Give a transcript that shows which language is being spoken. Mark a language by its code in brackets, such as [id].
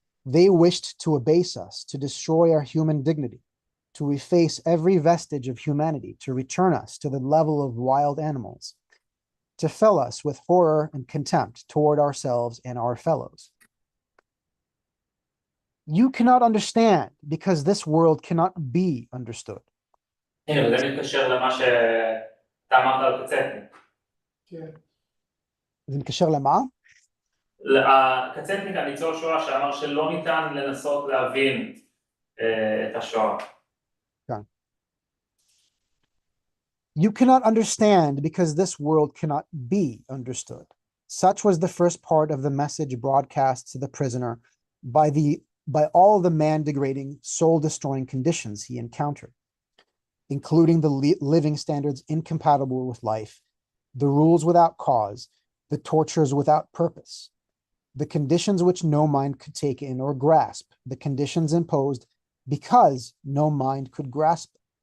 [en] They wished to abase us, to destroy our human dignity, to efface every vestige of humanity, to return us to the level of wild animals, to fill us with horror and contempt toward ourselves and our fellows. You cannot understand because this world cannot be understood. [he] הנה, וזה מתקשר למה שאתה אמרת על קצטניק. כן. זה מתקשר למה? הקצטניק, הניצול שואה, שאמר שלא ניתן לנסות להבין את השואה. כן. [en] You cannot understand because this world cannot be understood. Such was the first part of the message broadcast to the prisoner by all the man-degrading, soul-destroying conditions he encountered, including the living standards incompatible with life, the rules without cause, the tortures without purpose, the conditions which no mind could take in or grasp, the conditions imposed because no mind could grasp them.